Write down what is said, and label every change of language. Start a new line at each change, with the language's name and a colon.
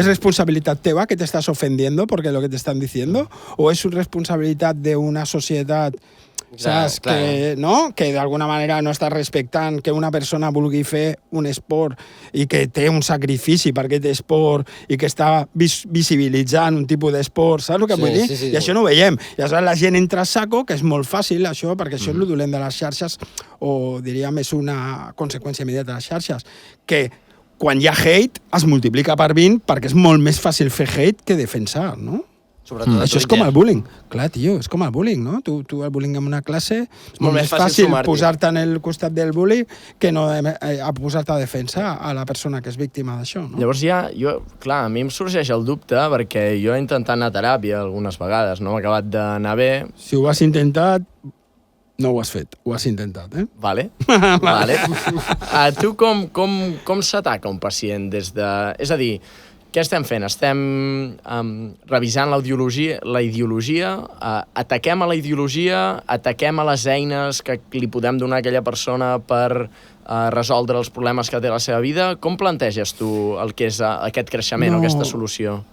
Spanish: ¿Es responsabilidad
Catalan: teva
Spanish: que te estás ofendiendo porque lo que te están diciendo? ¿O es responsabilidad de una
Catalan: societat saps? Que, no? Que d'alguna manera no està respectant que una persona vulgui fer un esport i que té un sacrifici per aquest esport i que està visibilitzant un tipus d'esport, saps el que vull dir? Sí. I això no ho veiem. I aleshores la gent entra a saco, que és molt fàcil això, perquè això és el dolent de les xarxes, o diríem és una conseqüència immediata de les xarxes, que quan hi ha hate es multiplica per 20 perquè és molt més fàcil fer hate que defensar, no? Això és com el bullying. Clar, tio, és com el bullying, no? Tu el bullying en una classe és molt més fàcil posar-te en el costat del bully que no a posar-te a defensar a la persona que és víctima d'això, no? Llavors clar, a mi em sorgeix el dubte perquè jo he intentat anar a teràpia algunes vegades, no m'ha acabat d'anar bé. Si ho has intentat, no ho has fet, ho has intentat, Vale. Tu com s'ataca un pacient des de... És a dir, què estem fent? Estem revisant la ideologia, ataquem a la ideologia, ataquem a les eines que li podem donar a aquella persona per resoldre els problemes que té a la seva vida. Com planteges tu el que és aquest creixement o aquesta solució?